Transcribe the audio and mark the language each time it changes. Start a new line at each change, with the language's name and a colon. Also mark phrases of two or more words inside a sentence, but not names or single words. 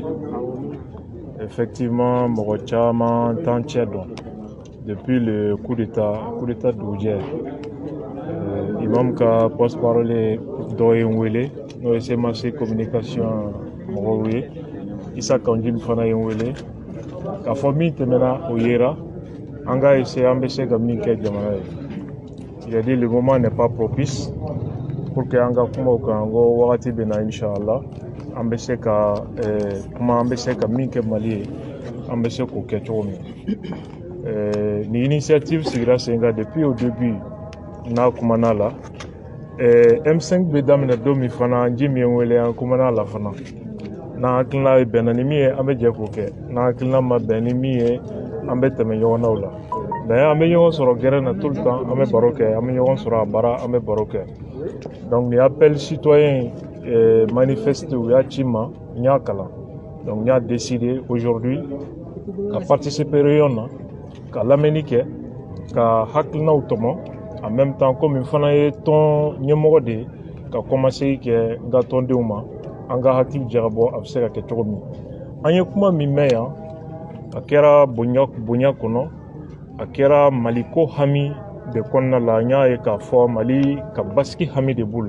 Bambara: Effectivement mɔgɔ caman t'an cɛ dɔn
French: depuis le coup d'état
Bambara: dugujɛ. Imam ka porte-parole dɔ ye n wele n'o ye CMAC communication mɔgɔw ye. Isa Kaunjima fana ye n wele k'a fɔ min tɛmɛna o yera an ka essayer an bɛ se ka min kɛ jamana ye.
French: Il a dit le moment n'est pas propice pour que
Bambara: an ka kuma o kan ko wagati bɛ na inshallah an bɛ se ka kuma an bɛ se ka min kɛ Mali ye an bɛ se k'o kɛ cogo min. Ni initiative sigira sen kan
French: depuis au début
Bambara: n'a kumana la M5 bɛ daminɛ don min fana ji min ye n wele an kumana la fana n'an hakilina bɛnna ni min ye an bɛ jɛ k'o kɛ n'an hakilina ma bɛn ni min ye an bɛ tɛmɛ ɲɔgɔn na o la. Mais an bɛ ɲɔgɔn sɔrɔ gɛrɛn na
French: tout le temps
Bambara: an bɛ baro kɛ an bɛ ɲɔgɔn sɔrɔ a baara an bɛ baro kɛ. Donc ni
French: appel citoyen manifeste
Bambara: u y'a ci ma n y'a kalan. Donc n y'a décidé aujourd'hui ka participer réunion na ka lamɛnni kɛ ka hakilinaw tɔmɔ
French: en même temps comme
Bambara: n fana ye tɔn ɲɛmɔgɔ de ye ka commencer kɛ n ka tɔndenw ma an ka hakili jagabɔ a bɛ se ka kɛ cogo min. An ye kuma min mɛn yan a kɛra bonya kɔnɔ a kɛra Maliko hami de kɔnɔna la n y'a ye k'a fɔ Mali ka basigi hami de b'u la.